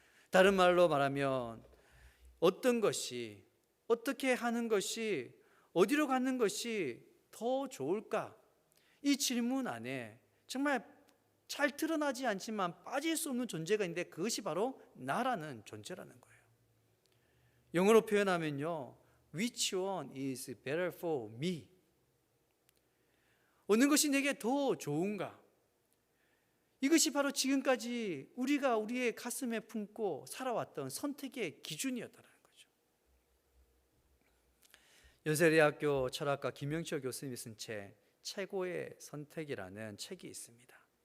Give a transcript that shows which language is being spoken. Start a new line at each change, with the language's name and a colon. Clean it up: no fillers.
Korean: 다른 말로 말하면 어떤 것이, 어떻게 하는 것이, 어디로 가는 것이 더 좋을까? 이 질문 안에 정말 잘 드러나지 않지만 빠질 수 없는 존재가 있는데 그것이 바로 나라는 존재라는 거예요. 영어로 표현하면요,
English: Which one is better for me?
Korean: 어느 것이 내게 더 좋은가? 이것이 바로 지금까지 우리가 우리의 가슴에 품고 살아왔던 선택의 기준이었다는 거죠. 연세대학교 철학가 김영철 교수님이 쓴 책 최고의 선택이라는 책이 있습니다.